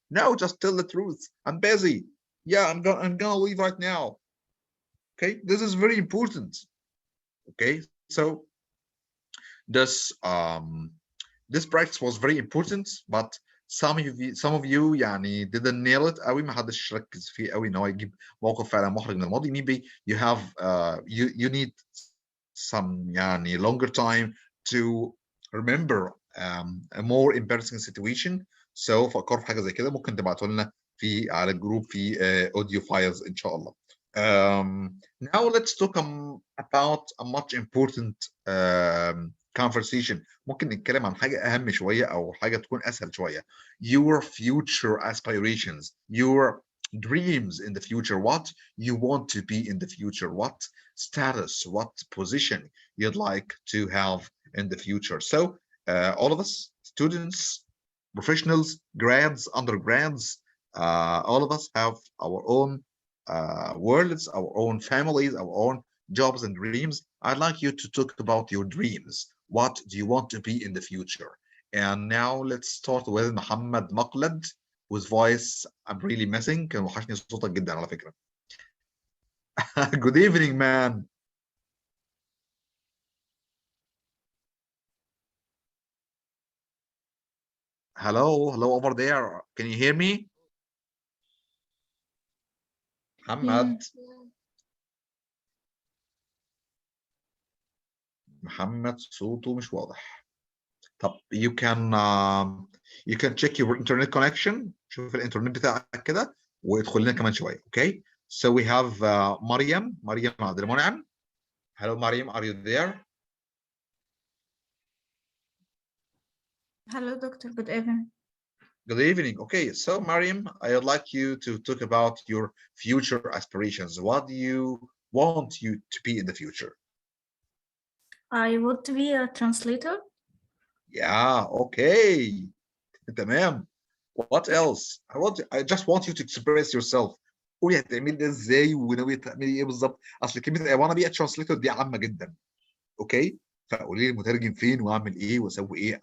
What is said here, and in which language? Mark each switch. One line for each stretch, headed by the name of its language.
English: No, just tell the truth. I'm busy. Yeah, I'm gonna leave right now. Okay, this is very important. Okay, so this practice was very important, but some of you يعني didn't nail it قوي.
Arabic: ما حدش ركز فيه قوي ان هو يجيب موقف فعلا محرج من الماضي.
English: Maybe you have you need some يعني longer time to remember a more embarrassing situation.
Arabic: So فكروا في حاجه زي كده، ممكن تبعتوا لنا على الجروب في audio files ان شاء الله.
English: Now let's talk about a much important conversation.
Arabic: ممكن نتكلم عن حاجة أهم شوية أو حاجة تكون أسهل شوية.
English: Your future aspirations, your dreams in the future, what you want to be in the future, what status, what position you'd like to have in the future. So all of us, students, professionals, grads, undergrads, all of us have our own worlds, our own families, our own jobs and dreams. I'd like you to talk about your dreams. What do you want to be in the future? And now let's start with Muhammad Maqlad, whose voice I'm really missing.
Arabic: كان وحشني صوتك جدا على فكرة.
English: Good evening, man. Hello over there. Can you hear me? Muhammad.
Arabic: محمد صوته مش واضح. طب
English: you can check your internet connection.
Arabic: شوف الانترنت بتاعك كده وادخل لنا كمان شويه.
English: Okay, so we have مريم عبد المنعم. Hello مريم, are you there? Hello doctor, good evening. Good evening. Okay, so Mariam, I would like you to talk about your future aspirations. What do you want you to be in the future? I want to be a translator. Yeah, okay. تمام. What else? I just want you to express yourself.
Arabic: قولي هتعملي ده ازاي وناوي تعملي ايه بالظبط؟ اصل كلمه
English: I wanna be a translator
Arabic: دي عامه جدا. اوكي؟ فقولي لي المترجم فين واعمل ايه واسوي ايه.